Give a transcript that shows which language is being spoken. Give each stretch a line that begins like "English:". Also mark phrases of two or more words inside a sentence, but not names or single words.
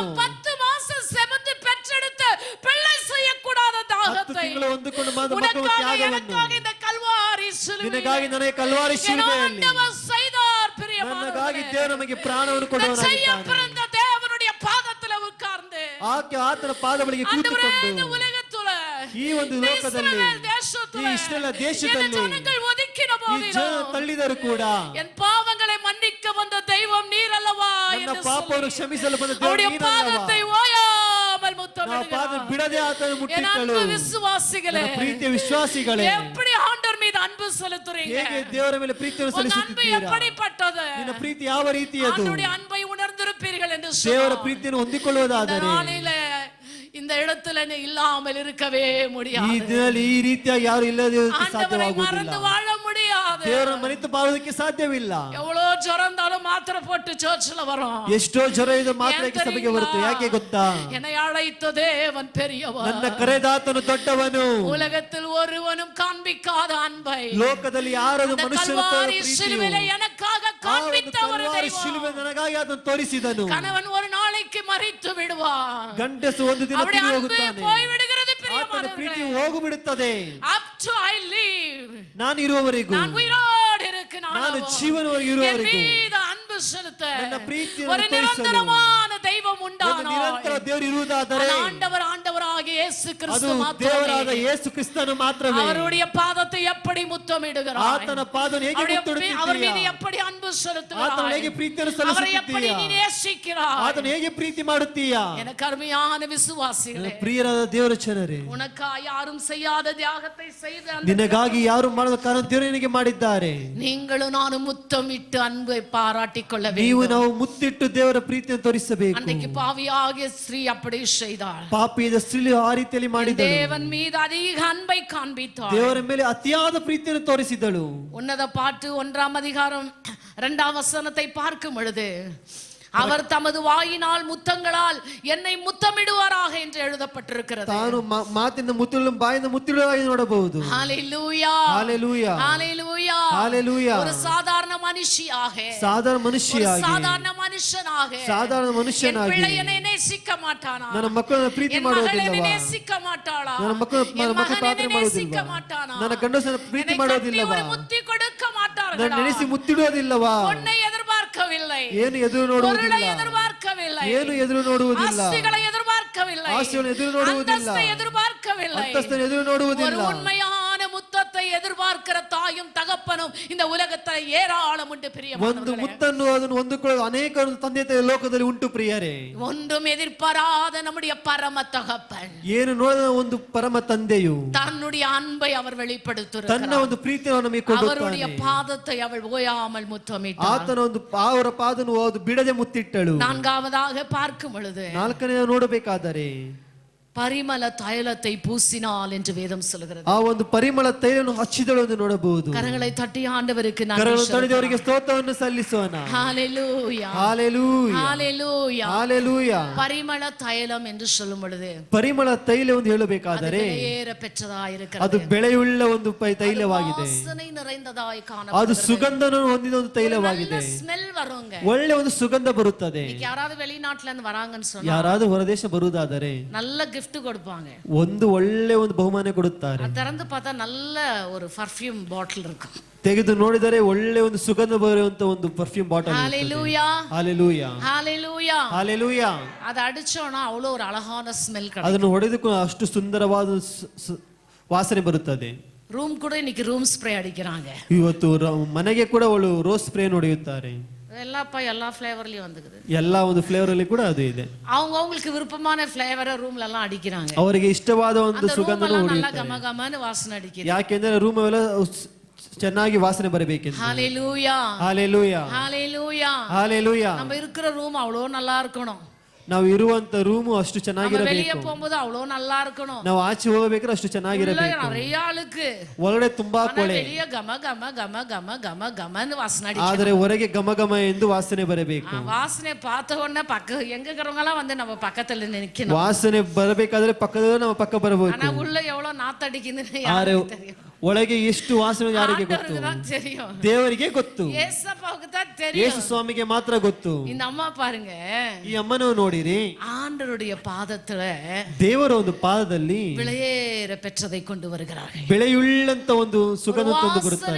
Tamil: நான் 10 மாசம் செமந்து பெற்றெடுத்த பிள்ளை செய்யக்கூடாத 10 தியாகத்தை,
Kannada: ತಿಂಗಳು ಹೊಂದಿಕೊಂಡು ಮಾಡಿದ ಮಕ್ಕಳ
Tamil: உனக்காக
Kannada: ತ್ಯಾಗವನ್ನು,
Tamil: எனக்காக இந்த கல்வாரி சிலுவையிலே
Kannada: ನಿನಗಾಗಿ ನನಗೆ ಕಲ್ವಾರಿ ಶಿಲುಬೆಯಲ್ಲಿ
Tamil: ஆண்டவர் செய்தார்.
Kannada: ನನಗಾಗಿ
Tamil: பிரியமானவர்களே,
Kannada: ದೇವರು ನಮಗೆ ಪ್ರಾಣವನ್ನು
Tamil: இந்த செய்ய
Kannada: ಕೊಡುವವನಾಗಿದ್ದಾನೆ.
Tamil: பிறந்த தேவனுடைய பாதத்துல உட்கார்ந்து
Kannada: ಆಕೆ ಆತನ ಪಾದ ಬಳಿಗೆ
Tamil: ஆண்டவரே, இந்த
Kannada: ಕೂತುಕೊಂಡು
Tamil: உலகத்துல
Kannada: ಈ ಒಂದು
Tamil: இந்த
Kannada: ಲೋಕದಲ್ಲಿ
Tamil: இஸ்ரவேல் தேசத்துல தேசத்துல
Kannada: ಇಸ್ರಾಯೇಲ್
Tamil: என்னை
Kannada: ದೇಶದಲ್ಲಿ
Tamil: ஜனங்கள் ஒதுக்கின
Kannada: ಈ ಜನ
Tamil: போதிலும்
Kannada: ತಳ್ಳಿದರು ಕೂಡ
Tamil: என் பாவங்களை மன்னிக்க வந்த தெய்வம் நீர் அல்லவா
Kannada: ನನ್ನ
Tamil: என்று
Kannada: ಪಾಪವನ್ನು
Tamil: சொல்லி
Kannada: ಕ್ಷಮಿಸಲು ಬಂದ ದೇವರು
Tamil: அவருடைய
Kannada: ನೀನಲ್ಲವಾ?
Tamil: பாதத்தை ஓயாமல்
Kannada: ನಾವು ಪಾದ
Tamil: முத்தமிடுகிறார்.
Kannada: ಬಿಡದೆ ಆತನ
Tamil: என்
Kannada: ಮುಟ್ಟಿಟ್ಟಳು.
Tamil: அன்பு விசுவாசிகளே,
Kannada: ನನ್ನ ಪ್ರೀತಿಯ ವಿಶ್ವಾಸಿಗಳೇ,
Tamil: எப்படி ஆண்டவர் மீது அன்பு செலுத்துறீங்க?
Kannada: ಹೇಗೆ ದೇವರ ಮೇಲೆ ಪ್ರೀತಿಯನ್ನು
Tamil: உங்க அன்பு
Kannada: ಸಲ್ಲಿಸುತ್ತೀರಾ?
Tamil: எப்படிப்பட்டது?
Kannada: ನಿನ್ನ ಪ್ರೀತಿ ಯಾವ ರೀತಿಯದು?
Tamil: ஆண்டவருடைய அன்பை உணர்ந்திருப்பீர்கள் என்று
Kannada: ದೇವರ
Tamil: சொன்னார்.
Kannada: ಪ್ರೀತಿಯನ್ನು ಹೊಂದಿಕೊಳ್ಳುವುದಾದರೆ
Tamil: நாளிலே இந்த இடத்துல நீ இல்லாமல் இருக்கவே
Kannada: ಈ
Tamil: முடியாது.
Kannada: ದಿನದಲ್ಲಿ ಈ ರೀತಿಯಾಗಿ ಯಾರು ಇಲ್ಲದೆ
Tamil: ஆண்டவரை
Kannada: ಸಾಧ್ಯವಾಗುವುದಿಲ್ಲ.
Tamil: மறந்து வாழ முடியாது.
Kannada: ದೇವರ ಮರೆತು ಬಾಳುವುದಕ್ಕೆ ಸಾಧ್ಯವಿಲ್ಲ.
Tamil: எவ்வளோ ஜுரம் இருந்தாலும் மாத்திரை போட்டு சர்ச்சில் வரும்.
Kannada: ಎಷ್ಟೋ ಜ್ವರ ಇದು ಮಾತ್ರ ಸಭೆಗೆ ಬರುತ್ತೆ. ಯಾಕೆ ಗೊತ್ತಾ?
Tamil: என்னை அழைத்த தேவன் பெரியவர்.
Kannada: ನನ್ನ ಕರೆದಾತನು ದೊಡ್ಡವನು.
Tamil: உலகத்தில் ஒருவனும் காண்பிக்காத அன்பை
Kannada: ಲೋಕದಲ್ಲಿ ಯಾರದು ಮನುಷ್ಯನು
Tamil: கல்வாரி சிலுவையிலே எனக்காக காண்பித்தவர்
Kannada: ಶಿಲುಬೆ
Tamil: தெய்வம்.
Kannada: ನನಗಾಗಿ ಅದನ್ನು ತೋರಿಸಿದನು.
Tamil: கணவன் ஒரு நாளைக்கு மரித்து விடுவான்.
Kannada: ಗಂಡಸು ಒಂದು ದಿನ
Tamil: அவருடைய
Kannada: ತೀರಿ
Tamil: அன்பு
Kannada: ಹೋಗುತ್ತಾನೆ.
Tamil: போய்விடுகிறது
Kannada: ಆತನ ಪ್ರೀತಿ
Tamil: பிரியமானவர்களே.
Kannada: ಹೋಗಿ ಬಿಡುತ್ತದೆ.
English: Up to I live.
Kannada: ನಾನು ಇರುವವರೆಗೂ,
Tamil: நான் உயிரோடு இருக்கு
Kannada: ನಾನು ಜೀವನವಾಗಿ ಇರುವವರೆಗೂ
Tamil: அன்பு செலுத்த
Kannada: ನನ್ನ ಪ್ರೀತಿಯನ್ನು
Tamil: ஒரு
Kannada: ತೋರಿಸಲು
Tamil: நிரந்தரமான தெய்வம்
Kannada: ಒಂದು ನಿರಂತರ
Tamil: உண்டானாய்.
Kannada: ದೇವರು ಇರುವುದಾದರೆ
Tamil: ஆண்டவராகிய இயேசு
Kannada: ಅದು
Tamil: கிறிஸ்து
Kannada: ದೇವರಾದ
Tamil: மாத்திரமே.
Kannada: ಯೇಸು ಕ್ರಿಸ್ತನು ಮಾತ್ರವೇ.
Tamil: அவருடைய பாதத்தை எப்படி முத்தமிடுகிறாய்?
Kannada: ಆತನ ಪಾದವನ್ನು ಹೇಗೆ
Tamil: அவர்
Kannada: ಮುತ್ತುಡುತ್ತೀಯಾ?
Tamil: மீது எப்படி அன்பு
Kannada: ಆತನ
Tamil: செலுத்துகிறாய்?
Kannada: ಹೇಗೆ ಪ್ರೀತಿಯನ್ನು
Tamil: அவரை எப்படி
Kannada: ಸಲ್ಲಿಸುತ್ತೀಯಾ?
Tamil: நீ நேசிக்கிறாய்?
Kannada: ಆತನ ಹೇಗೆ ಪ್ರೀತಿ ಮಾಡುತ್ತೀಯಾ?
Tamil: எனக்கு அருமையான விசுவாசிகளே,
Kannada: ಪ್ರಿಯರಾದ ದೇವರ ಜನರೇ,
Tamil: உனக்கா யாரும் செய்யாத தியாகத்தை செய்த அந்த
Kannada: ನಿನಗಾಗಿ ಯಾರು ಮಾಡದ ಕಾರಣ ದೇವರು ನಿನಗೆ ಮಾಡಿದ್ದಾರೆ.
Tamil: நீங்களும் நானும் முத்தமிட்டு அன்பை பாராட்டிக் கொள்ள
Kannada: ನೀವು
Tamil: வேண்டும்.
Kannada: ನಾವು ಮುತ್ತಿಟ್ಟು ದೇವರ ಪ್ರೀತಿಯನ್ನು ತೋರಿಸಬೇಕು.
Tamil: அன்றைக்கு பாவியாகிய ஸ்ரீ அப்படி செய்தாள்.
Kannada: ಪಾಪಿಯಾದ ಸ್ತ್ರೀ ಆ ರೀತಿಯಲ್ಲಿ ಮಾಡಿದಳು.
Tamil: தேவன் மீது அதிக அன்பை காண்பித்தாள்.
Kannada: ದೇವರ ಮೇಲೆ ಅತಿಯಾದ ಪ್ರೀತಿಯನ್ನು ತೋರಿಸಿದಳು.
Tamil: உன்னத பாட்டு 1ஆம் அதிகாரம் 2ஆம் வசனத்தை பார்க்கும் பொழுது, அவர் தமது வாயினால் முத்தங்களால் என்னை முத்தமிடுவாராக என்று எழுதப்பட்டிருக்கிறது.
Kannada: ತಾನು ಮಾತಿನ ಮುತ್ತಿಳು ಬಾಯಿಂದ ಮುತ್ತಿಡುವಾಗಿ ನೋಡಬಹುದು.
Tamil: ஹalleluya ஹalleluya ஹalleluya ஹalleluya. ஒரு சாதாரண மனுஷியாக,
Kannada: ಸಾಧಾರಣ ಮನುಷ್ಯನಾಗಿ,
Tamil: சாதாரண மனுஷனாக,
Kannada: ಸಾಧಾರಣ
Tamil: என்
Kannada: ಮನುಷ್ಯನಾಗಿ
Tamil: பிள்ளை என்னை நேசிக்க மாட்டானா?
Kannada: ನನ್ನ ಮಕ್ಕಳನ್ನು ಪ್ರೀತಿ
Tamil: என் மகள் என்னை
Kannada: ಮಾಡೋದಿಲ್ಲವಾ?
Tamil: நேசிக்க மாட்டாளா?
Kannada: ನನ್ನ ಮಕ್ಕಳು
Tamil: என் மகன்
Kannada: ಪ್ರಾರ್ಥನೆ
Tamil: என்னை நேசிக்க
Kannada: ಮಾಡೋದಿಲ್ಲವಾ?
Tamil: மாட்டானா?
Kannada: ನನ್ನ ಗಂಡಸನ್ನು ಪ್ರೀತಿ
Tamil: என்னை
Kannada: ಮಾಡೋದಿಲ್ಲವಾ?
Tamil: கட்டி ஒரு முத்தி கொடுக்க
Kannada: ನನ್ನ
Tamil: மாட்டார்களா?
Kannada: ನೆನೆಸಿ ಮುತ್ತಿಡುವುದಿಲ್ಲವಾ?
Tamil: பொன்னை எதிர்பார்க்கவில்லை,
Kannada: ಏನು ಎದುರು
Tamil: பொருளை
Kannada: ನೋಡುವುದಿಲ್ಲ,
Tamil: எதிர்பார்க்கவில்லை,
Kannada: ಏನು ಎದುರು ನೋಡುವುದಿಲ್ಲ,
Tamil: ஆஸ்திகளை எதிர்பார்க்கவில்லை,
Kannada: ಆಸ್ತಿಯನ್ನು ಎದುರು ನೋಡುವುದಿಲ್ಲ,
Tamil: அந்தஸ்தை எதிர்பார்க்கவில்லை.
Kannada: ಅಂತಸ್ತನ್ನು ಎದುರು
Tamil: ஒரு
Kannada: ನೋಡುವುದಿಲ್ಲ.
Tamil: உண்மையான முத்தத்தை எதிர்பார்க்கிற தாயும் தகப்பனும் இந்த உலகத்தில் ஏராளம் உண்டு
Kannada: ಒಂದು
Tamil: பிரியமானவர்களே.
Kannada: ಮುತ್ತನ್ನು ಅದನ್ನು ಹೊಂದಿಕೊಳ್ಳಲು ಅನೇಕ ತಂದೆ ತಾಯಿ ಲೋಕದಲ್ಲಿ ಉಂಟು ಪ್ರಿಯರೇ.
Tamil: ஒன்றும் எதிர்பாராத நம்முடைய பரம தகப்பன்
Kannada: ಏನು ನೋಡದ ಒಂದು ಪರಮ ತಂದೆಯು
Tamil: தன்னுடைய அன்பை அவர்
Kannada: ತನ್ನ
Tamil: வெளிப்படுத்துகிறார்.
Kannada: ಒಂದು ಪ್ರೀತಿಯನ್ನು ನಮಗೆ
Tamil: அவருடைய
Kannada: ಕೊಡುತ್ತಾನೆ.
Tamil: பாதத்தை அவள் ஓயாமல் முத்தமிட்டார்.
Kannada: ಆತನ ಒಂದು ಅವರ ಪಾದನು ಅದು ಬಿಡದೆ ಮುತ್ತಿಟ್ಟಳು.
Tamil: நான்காவதாக பார்க்கும் பொழுது,
Kannada: ನಾಲ್ಕನೆಯ ನೋಡಬೇಕಾದರೆ
Tamil: பரிமள தைலத்தை பூசினாள் என்று வேதம் சொல்கிறது.
Kannada: ಆ ಒಂದು ಪರಿಮಳ ತೈಲವನ್ನು ಹಚ್ಚಿದಳು ಎಂದು ನೋಡಬಹುದು.
Tamil: கரங்களை தட்டி ஆண்டவருக்கு
Kannada: ಕರಗಳನ್ನು
Tamil: நன்றி
Kannada: ತಡೆದವರಿಗೆ ಸ್ತೋತ್ರವನ್ನು ಸಲ್ಲಿಸೋಣ.
Tamil: ஹalleluya
Kannada: ಹಾಲೆಲೂಯಾ
Tamil: ஹalleluya.
Kannada: ಹಾಲೆಲೂಯಾ.
Tamil: பரிமள தைலம் என்று சொல்லும் பொழுது
Kannada: ಪರಿಮಳ ತೈಲ ಎಂದು ಹೇಳಬೇಕಾದರೆ
Tamil: ஏற பெற்றதாய்
Kannada: ಅದು
Tamil: இருக்கிறது.
Kannada: ಬೆಳೆಯುಳ್ಳ ಒಂದು ತೈಲವಾಗಿದೆ.
Tamil: வாசனை நிறைந்ததாய்
Kannada: ಅದು
Tamil: காணப்படுகிறது.
Kannada: ಸುಗಂಧವನ್ನು ಹೊಂದಿದ ಒಂದು ತೈಲವಾಗಿದೆ.
Tamil: ஸ்மெல் வருங்க.
Kannada: ಒಳ್ಳೆ ಒಂದು ಸುಗಂಧ ಬರುತ್ತದೆ.
Tamil: இன்னைக்கு யாராவது வெளிநாட்டுல இருந்து வராங்கன்னு சொன்னா
Kannada: ಯಾರಾದ್ರೂ ಹೊರದೇಶ ಬರುವುದಾದರೆ
Tamil: நல்ல gift கொடுப்பாங்க.
Kannada: ಒಂದು ಒಳ್ಳೆ ಒಂದು ಬಹುಮಾನ ಕೊಡುತ್ತಾರೆ.
Tamil: அது திறந்து பார்த்தா நல்ல ஒரு
English: perfume bottle
Tamil: இருக்கும்.
Kannada: ತೆಗೆದು ನೋಡಿದರೆ ಒಳ್ಳೆ ಒಂದು ಸುಗಂಧ ಬರುವಂತ ಒಂದು
English: perfume bottle.
Tamil: ஹalleluya
Kannada: ಹಾಲೆಲೂಯಾ
Tamil: ஹalleluya.
Kannada: ಹಾಲೆಲೂಯಾ.
Tamil: அது அடிச்சோனா அவ்வளவு ஒரு அழகான ஸ்மெல் கிடைக்கும்.
Kannada: ಅದನ್ನು ಹೊಡೆದು ಅಷ್ಟು ಸುಂದರವಾದ ವಾಸನೆ ಬರುತ್ತದೆ.
Tamil: ரூம் கூட இன்னைக்கு
English: room spray
Tamil: அடிக்கிறாங்க.
Kannada: ಇವತ್ತು ಮನೆಗೆ ಕೂಡ ಅವಳು
English: rose spray
Kannada: ಹೊಡೆಯುತ್ತಾರೆ.
Tamil: எல்லா ஃப்ளேவர்லயும் வந்துக்குது.
Kannada: ಎಲ್ಲಾ ಒಂದು ಫ್ಲೇವರ್ ಅಲ್ಲಿ ಕೂಡ ಅದು ಇದೆ.
Tamil: அவங்களுக்கு விருப்பமான ஃப்ளேவரை ரூம்ல எல்லாம் அடிக்கிறாங்க.
Kannada: ಅವರಿಗೆ ಇಷ್ಟವಾದ ಒಂದು ಸುಗಂಧ
Tamil: நல்லா
Kannada: ಹೊಡೆಯುತ್ತಾರೆ.
Tamil: கமகமன்னு வாசனை அடிக்குது.
Kannada: ಯಾಕೆಂದ್ರೆ ರೂಮ್ ಎಲ್ಲ ಚೆನ್ನಾಗಿ ವಾಸನೆ ಬರಬೇಕೆಂದು.
Tamil: ஹalleluya
Kannada: ಹಾಲೆಲೂಯಾ
Tamil: ஹalleluya.
Kannada: ಹಾಲೆಲೂಯಾ.
Tamil: நம்ம இருக்கிற ரூம் அவ்வளோ நல்லா இருக்கணும்.
Kannada: ನಾವು ಇರುವಂತ ರೂಮು ಅಷ್ಟು
Tamil: நம்ம
Kannada: ಚೆನ್ನಾಗಿರಬೇಕು.
Tamil: வெளியே போகும்போது அவ்வளோ நல்லா இருக்கணும்.
Kannada: ನಾವು ಆಚೆ ಹೋಗಬೇಕಾದ್ರೆ ಅಷ್ಟು ಚೆನ್ನಾಗಿರಬೇಕು.
Tamil: நிறைய ಆಳುக்கு
Kannada: ಒಳಗಡೆ ತುಂಬಾ ಕೊಳೆ,
Tamil: வெளியே கம கம கம கம கம கமன்னு வாசனை அடிக்கும்.
Kannada: ಆದರೆ ಹೊರಗೆ ಘಮ ಘಮ ಎಂದು ವಾಸನೆ ಬರಬೇಕು.
Tamil: வாசனை பார்த்த உடனே எங்க இருக்கிறவங்க எல்லாம் வந்து நம்ம பக்கத்துல நிக்கணும்.
Kannada: ವಾಸನೆ ಬರಬೇಕಾದ್ರೆ ಪಕ್ಕದಲ್ಲಿ ನಮ್ಮ ಪಕ್ಕ ಬರಬೇಕು.
Tamil: ஆனா உள்ள எவ்வளவு நாத்தடிக்குதுன்னு
Kannada: ಆದರೆ
Tamil: யாருக்கு தெரியும்?
Kannada: ಒಳಗೆ ಎಷ್ಟು ವಾಸನೆ ಯಾರಿಗೆ ಗೊತ್ತು?
Tamil: ஆண்டவருக்கு தான் தெரியும்.
Kannada: ದೇವರಿಗೆ ಗೊತ್ತು.
Tamil: ஏசப்பாவுக்கு தான்
Kannada: ಯೇಸು
Tamil: தெரியும்.
Kannada: ಸ್ವಾಮಿಗೆ ಮಾತ್ರ ಗೊತ್ತು.
Tamil: இந்த ಅಮ್ಮ பாருங்க,
Kannada: ಈ ಅಮ್ಮನವು ನೋಡಿರಿ,
Tamil: ஆண்டவருடைய பாதத்துல
Kannada: ದೇವರ ಒಂದು ಪಾದದಲ್ಲಿ
Tamil: விலையேற பெற்றதை கொண்டு வருகிறார்கள்.
Kannada: ಬೆಳೆಯುಳ್ಳಂತ ಒಂದು ಸುಗಂಧ ತಂದು ಬರುತ್ತಾರೆ.